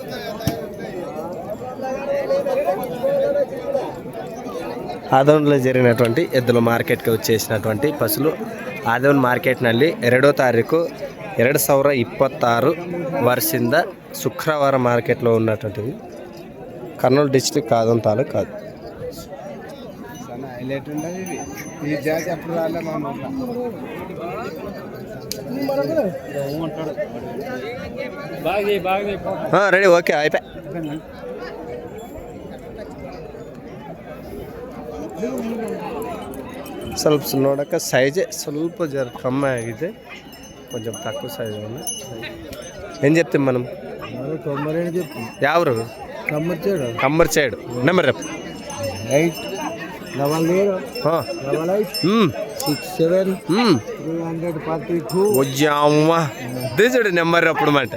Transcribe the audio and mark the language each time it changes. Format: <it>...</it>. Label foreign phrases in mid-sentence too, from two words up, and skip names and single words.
<te>ఆదోన్లో జరిగినటువంటి ఎద్దుల మార్కెట్కి వచ్చేసినటువంటి పశువులు ఆదోన్ మార్కెట్ ನಲ್ಲಿ 2వ తారీఖు 2026 ವರ್ಷದಿಂದ శుక్రవారం మార్కెట్లో ఉన్నటువంటివి. కర్నూలు డిస్ట్రిక్ట్ ఆదోన్ తాలూకు కాదు. రెడీ, ఓకే, అయిపోయి.</te> <kn>ಸ್ವಲ್ಪ ನೋಡೋಕೆ ಸೈಜೇ ಸ್ವಲ್ಪ ಜರ ಕಮ್ಮಿ ಆಗಿದೆ,</kn> <te>కొంచెం తక్కువ సైజు ఉంది. ఏం చెప్తాం మనం? ఎవరు? కమ్మర్చేడు. నెంబర్ రేపు 88867 చూడు నెంబర్ అప్పుడు మాట.</te>